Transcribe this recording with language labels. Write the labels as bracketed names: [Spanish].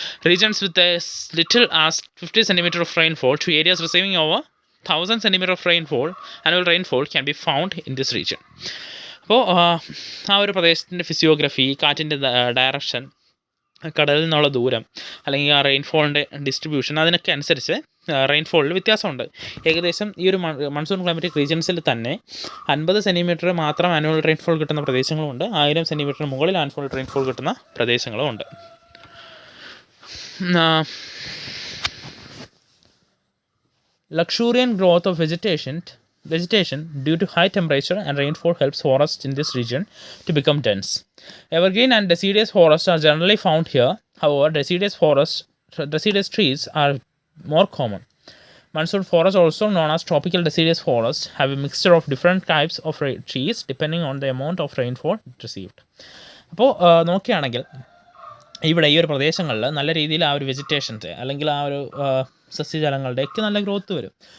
[English] Regions with as little as 50 cm of rainfall to areas receiving over 1000 cm of annual rainfall can be found in this region. [Malayalam] അപ്പോൾ ആ ഒരു പ്രദേശത്തിൻ്റെ physiography, കാറ്റിൻ്റെ direction, കടലിൽ നിന്നുള്ള ദൂരം, അല്ലെങ്കിൽ ആ റെയിൻഫോളിൻ്റെ ഡിസ്ട്രിബ്യൂഷൻ, അതിനൊക്കെ അനുസരിച്ച് റെയിൻഫോളിൽ വ്യത്യാസമുണ്ട്. ഏകദേശം ഈ ഒരു മൺസൂൺ ക്ലൈമറ്റിക് റീജിയൻസിൽ തന്നെ 50 സെൻറ്റിമീറ്റർ മാത്രം ആനുവൽ റെയിൻഫോൾ കിട്ടുന്ന പ്രദേശങ്ങളുമുണ്ട്, 1000 സെൻറ്റിമീറ്റർ മുകളിൽ ആനുവൽ റെയിൻഫോൾ കിട്ടുന്ന പ്രദേശങ്ങളുമുണ്ട്. [English] Luxuriant growth of vegetation due to high temperature and rainfall helps forests in this region to become dense. Evergreen and deciduous forests are generally found here. However, deciduous trees are more common. Monsoon forests, also known as tropical deciduous forests, have a mixture of different types of trees depending on the amount of rainfall received. [Malayalam] അപ്പോൾ നോക്കുകയാണെങ്കിൽ ഇവിടെ ഈ ഒരു പ്രദേശങ്ങളിൽ നല്ല രീതിയിൽ ആ ഒരു വെജിറ്റേഷൻസ് അല്ലെങ്കിൽ ആ ഒരു സസ്യജാലങ്ങളുടെയൊക്കെ നല്ല ഗ്രോത്ത് വരും.